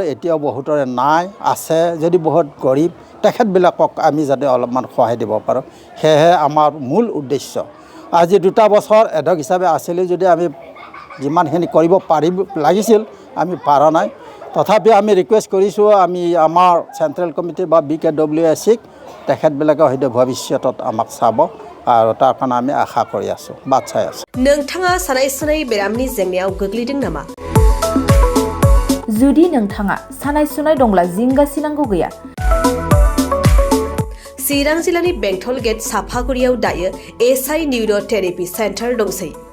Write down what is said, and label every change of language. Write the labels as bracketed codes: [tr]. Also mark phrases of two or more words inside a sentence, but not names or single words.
[as] এতিয়াও বহুতৰে নাই আছে যদি বহুত গৰীব তেখেতবিলাকক আমি যাতে অলপমান সহায় দিব পাৰোঁ সেয়েহে আমাৰ মূল উদ্দেশ্য আজি 2 বছৰ এডক হিচাপে আছিলে যদি আমি যিমানখিনি কৰিব লাগিছিল আমি পাৰা নাই তথাপি আমি ৰিকুৱেষ্ট কৰিছোঁ আমি আমাৰ [en] central committee [as] বা BKWSক তেখেতবিলাকে হয়তো ভৱিষ্যতত আমাক চাব আৰু তাৰ কাৰণে আমি আশা কৰি আছোঁ বাট চাই আছোঁ [brx] नोंथाङा सानाय सुनाय बेरामनि जेंनायाव गोग्लैदों नामा जुदि नोंथाङा सानाय सुनाय दंब्ला जिंगासिनांगौ गैया चिरां जिल्लानि बेंटल गेट साफागुरियाव दायो SI निउर' थेरापि सेन्टार दंसै